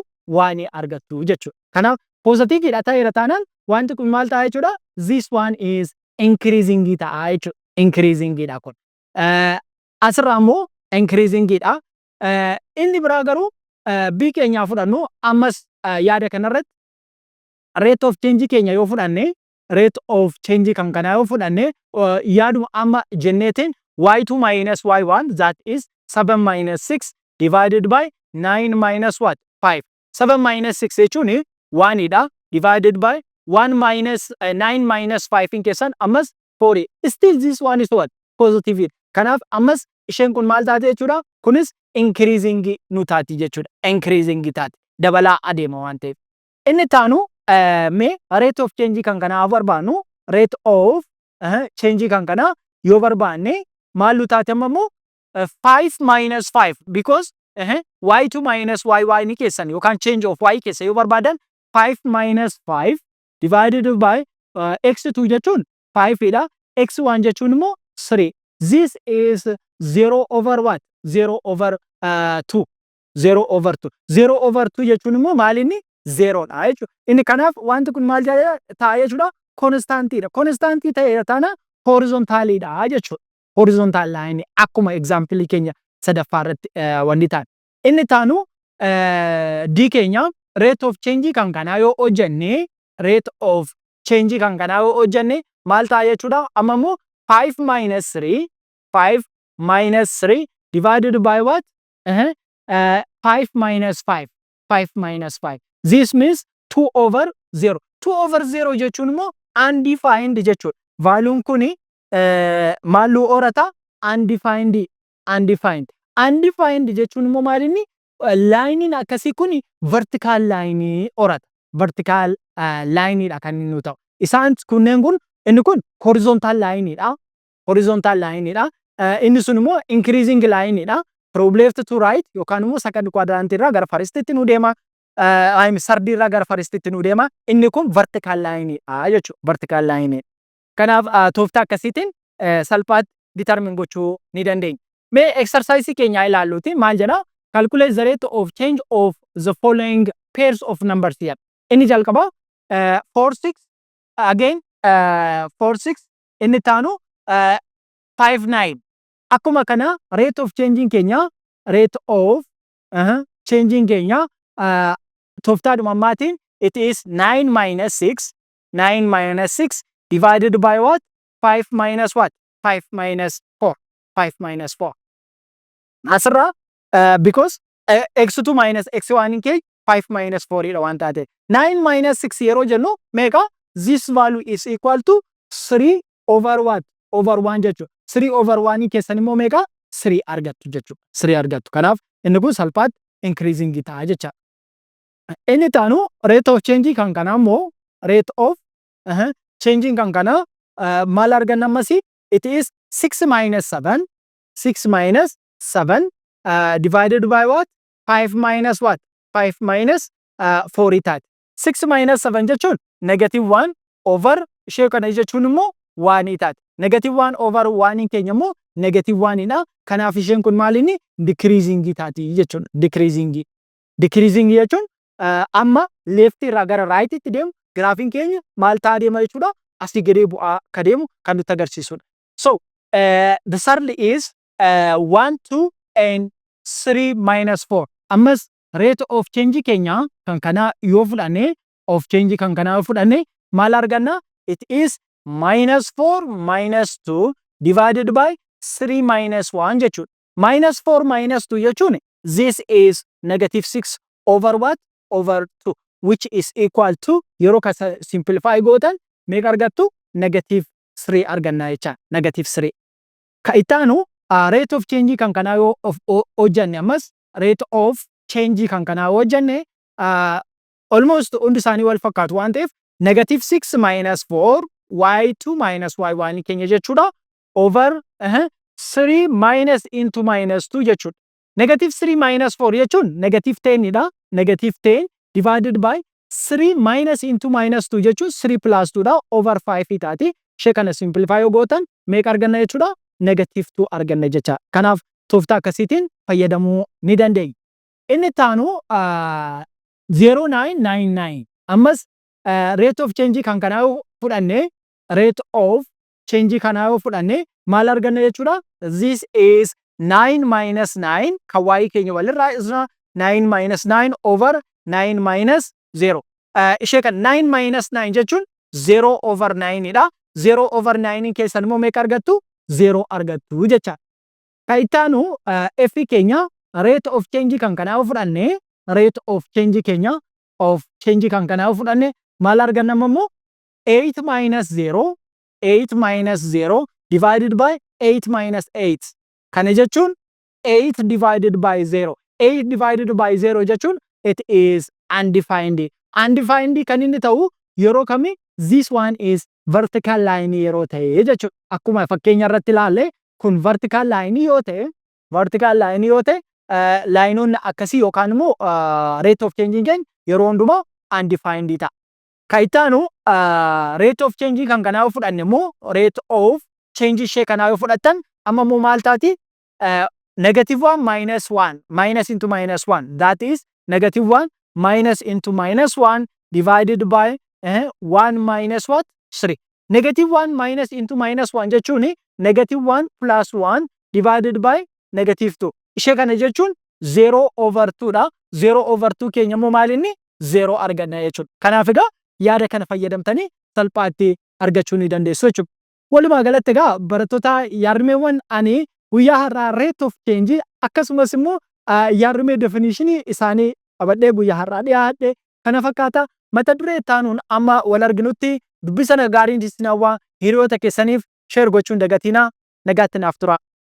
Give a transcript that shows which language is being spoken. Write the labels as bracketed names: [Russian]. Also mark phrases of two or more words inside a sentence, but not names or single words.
[Oromo] 1 argattu jechuudha. Kanaaf positive dha ta'eera taanaan wanti kun maal ta'a jechuudha? [English] This one is increasing [Oromo] ta'a jechuudha. [English] Increasing dha kun. [Oromo] Asirraa immoo increasing dha. Inni biraa garuu B keenyaa fudhannu ammas yaada kanarratti [English] rate of change [Oromo] keenya yoo fudhanne [English] rate of change [Oromo] kan kanaa yoo fudhanne yaaduma amma jenneetiin [English] y2 minus y1 that is 7 minus 6 divided by 9 minus what 5. 7 minus 6 [Oromo] jechuun 1 dha [English] divided by 1 minus 9 minus 5 [Oromo] in keessan ammas 4. [English] Still this one is what positive. [Oromo] Kanaaf ammas isheen kun maal taate jechuudha? Kunis increasing nu taati jechuudha. Increasing taati. Dabalaa adeema waan ta'eef. Inni taanu mee [English] rate of change [Oromo] kan kanaa barbaannu [English] rate of change [Oromo] kan kanaa yoo barbaanne maal nu taate amma immoo [English] 5 minus 5 because y2 minus y1 [Oromo] keessan yookaan [English] change of y [Oromo] keessa yoo barbaadan [English] 5 minus 5 divided by x2 [Oromo] jechuun 5 dha. x1 jechuun immoo 3. [English] This is 0 over what? 0 over 2. 0 over 2. 0 over 2 [Oromo] jechuun immoo maal inni? 0 dha jechuudha. Inni kanaaf wanti kun maal ta'a jechuudha? Constantii dha. Constantii ta'eera taana horizontalii dha jechuudha. [English] Horizontal line [Oromo] akkuma example keenya sadaffaa irratti wanti ta'a. Inni taanu D keenya [English] rate of change [Oromo] kan kanaa yoo hojjenne [English] rate of change [Oromo] kan kanaa yoo hojjenne maal ta'a jechuudha? Amma immoo [English] 5 minus 3 divided by what? 5 minus 5. 5 minus 5. This means 2 over 0. 2 over 0 [Oromo] jechuun immoo undefined jechuudha. Valuun kuni maaluu horata? Undefined. Undefined jechuun immoo maal inni? Line akkasii kuni [English] vertical line [Oromo] horata. [English] Vertical line [Oromo] dha kan inni ta'u. Isaan kunneen kun inni kun [English] horizontal line [Oromo] dha. [English] Horizontal line [Oromo] dha. Inni sun immoo [English] increasing line [Oromo] dha. [English] From left to right [Oromo] yookaan immoo [English] second quadrant [Oromo] irraa gara firstitti nu deema. Sardi irraa gara firstitti nu deema. Inni kun vertical line dha jechuudha. [English] Vertical line. [Oromo] Kanaaf tooftaa akkasiitiin salphaatti determine gochuu ni dandeenya. Mee exercise keenya ilaalluuti maal jedha? [English] Calculate the rate of change of the following pairs of numbers here. [Oromo] Inni jalqaba 4 6 again 4 6 inni taanu 5 9. Akkuma kana [English] rate of changing [Oromo] keenya [English] rate of changing [Oromo] keenya tooftaadhuma ammaatiin [English] it is 9 minus 6 divided by what? 5 minus what? 5 minus 4. 5 minus 4. [Oromo] Asirraa [English] because x2 minus x1 [Oromo] in keenya [English] 5 minus 4 [Oromo] dha waan taate. [English] 9 minus 6 [Oromo] yeroo jennu meeqa? [English] This value is equal to 3 over what? [Oromo] Over 1 jechuudha. [English] 3 over 1 [Oromo] keessan immoo meeqa? 3 argattu jechuudha. 3 argattu. Kanaaf inni kun salphaatti increasing ta'a jecha. Inni taanu [English] rate of change [Oromo] kan kanaa immoo [English] rate of changing [Oromo] kan kanaa maal arganna ammasi? [English] It is 6 minus 7. 6 minus 7 divided by what? 5 minus what? 5 minus 4 taati. 6 minus 7 [Oromo] jechuun [English] negative 1 over [Oromo] ishee kana jechuun immoo 1 taati. [English] Negative 1 over 1 [Oromo] keenya immoo [English] negative 1 [Oromo] dha. Kanaaf isheen kun maal inni? Decreasing taati jechuudha. Decreasing. Decreasing jechuun amma left irraa gara right itti deemu graafiin keenya maal ta'aa deema jechuudha? Asii gadee bu'aa ka deemu kan nutti agarsiisudha. [English] So the third is 1, 2 and 3 minus 4. [Oromo] Ammas [English] rate of change [Oromo] keenya kan kana yoo fudhanne [English] of change [Oromo] kan kana yoo fudhanne maal arganna? [English] It is minus 4 minus 2 divided by 3 minus 1 jechuudha. Minus 4 minus 2 jechuun this is negative 6 over what? Over 2, which is equal to [Oromo] yeroo ka simplify gootan meeqa argattu? [English] Negative 3 [Oromo] arganna jecha. [English] Negative 3. [Oromo] Ka ittaanu [English] rate of change [Oromo] kan kana yoo hojjanne ammas [English] rate of change [Oromo] kan kana yoo hojjanne almost hundi isaanii wal fakkaatu waan ta'eef [English] negative 6 minus 4 y2 minus y1 [Oromo] keenya jechuudha [English] over 3 minus into minus 2 [Oromo] jechuudha. [English] Negative 3 minus 4 [Oromo] jechuun [English] negative 10 [Oromo] dha. [English] Negative 10 divided by 3 minus into minus 2 jechuun 3 plus 2 dha over 5 taati. [Oromo] Ishee kana simplify yoo gootan meeqa arganna jechuudha? [English] Negative 2 [Oromo] arganna jecha. Kanaaf tooftaa akkasiitiin fayyadamuu ni dandeenya. Inni taanu 0999. Ammas [English] rate of change [Oromo] kan kanaa yoo fudhanne [English] rate of change [Oromo] kanaa yoo fudhanne maal arganna jechuudha? [English] This is 9 minus 9 [Oromo] kan y keenya walirraa isna [English] 9 minus 9 over 9 minus 0. [Oromo] Ishee kan [English] 9 minus 9 [Oromo] jechuun [English] 0 over 9 [Oromo] dha. [English] 0 over 9 [Oromo] keessan immoo meeqa argattu? 0 argattu jecha. Ka ittaanu f keenya [English] rate of change [Oromo] kan kanaa yoo fudhanne [English] rate of change [Oromo] keenya [English] of change [Oromo] kan kanaa yoo fudhanne maal arganna immoo [English] 8 minus 0 8 minus 0 divided by 8 minus 8. [Oromo] Kana jechuun [English] 8 divided by 0. 8 divided by 0 jechuun it is undefined. [Oromo] Undefined kan inni ta'u yeroo kami? [English] This one is vertical line [Oromo] yeroo ta'e jechuudha. Akkuma fakkeenya irratti ilaalle kun [English] vertical line [Oromo] yoo ta'e laayinoonni akkasii yookaan immoo [English] rate of change [Oromo] keenya yeroo hundumaa undefined ta'a. Ka ittaanu [English] rate of change [Oromo] kan kanaa yoo fudhanne immoo [English] rate of change [Oromo] ishee kanaa yoo fudhattan amma immoo maal taati? [English] Negative 1 minus 1 minus into minus 1, that is negative 1 minus into minus 1 divided by 1 minus what? 3. Negative 1 minus into minus 1 jechuun negative 1 plus 1 divided by negative 2. [Oromo] Ishee kana jechuun [English] 0 over 2 [Oromo] dha. [English] 0 over 2 [Oromo] keenya immoo maal inni? 0 arganna jechuudha. Kanaaf egaa yaada kana fayyadamtanii salphaatti argachuu ni dandeessu jechuudha. Walumaa galatti egaa barattoota yaadmeewwan ani guyyaa har'aa [English] rate of change [Oromo] akkasumas immoo yaadmee definition isaanii qabadhee guyyaa har'aa dhiyaadhe kana fakkaata. Mata duree taanuun amma wal arginutti dubbisa gaariin isin hawwaa hiriyoota keessaniif share gochuun dagatinaa. Nagaatti naaf tura.